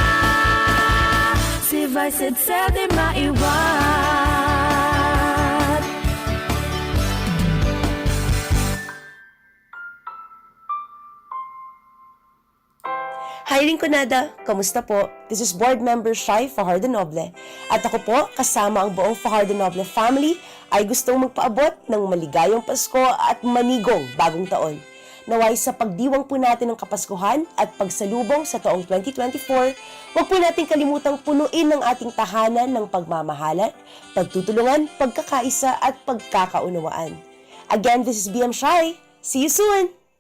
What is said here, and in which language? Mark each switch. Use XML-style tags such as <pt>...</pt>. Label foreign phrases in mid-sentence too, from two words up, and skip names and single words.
<bik>Si Vice Edsel di maiwat.</bik> <tl>Hi Rinconada, kamusta po?</tl> <en>This is Board Member Shai Fajardo Noble.</en> <tl>At ako po, kasama ang buong Fajardo Noble family, ay gustong magpaabot ng maligayang Pasko at manigong bagong taon. Naway sa pagdiwang po natin ng Kapaskuhan at pagsalubong sa taong 2024, huwag po natin kalimutang punuin ng ating tahanan ng pagmamahalan, pagtutulungan, pagkakaisa at pagkakaunawaan.</tl> <en>Again, this is BM Shai. See you soon!</en>